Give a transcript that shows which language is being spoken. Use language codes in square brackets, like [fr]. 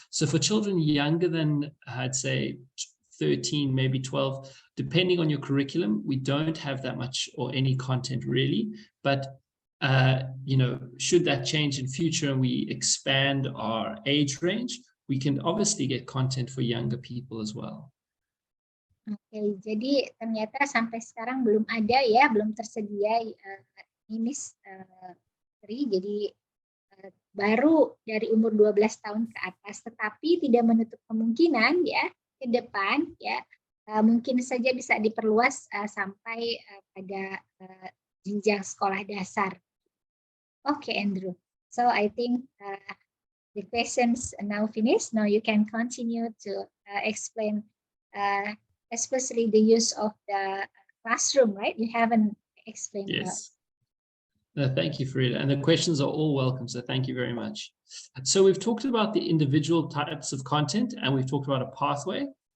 [en] So for children younger than, I'd say, 13, maybe 12, depending on your curriculum, we don't have that much or any content really. But you know, should that change in future and we expand our age range, we can obviously get content for younger people as well. [id] Oke, jadi ternyata sampai sekarang belum ada ya, belum tersedia ini jadi baru dari umur 12 tahun ke atas, tetapi tidak menutup kemungkinan ya ke depan ya mungkin saja bisa diperluas sampai pada jenjang sekolah dasar. Oke, Andrew. [en] So I think the questions are now finished. Now you can continue to explain, especially the use of the classroom, right? You haven't explained. Yes. No, thank you, Farida. And the questions are all welcome, so thank you very much. So we've talked about the individual types of content, and we've talked about a pathway.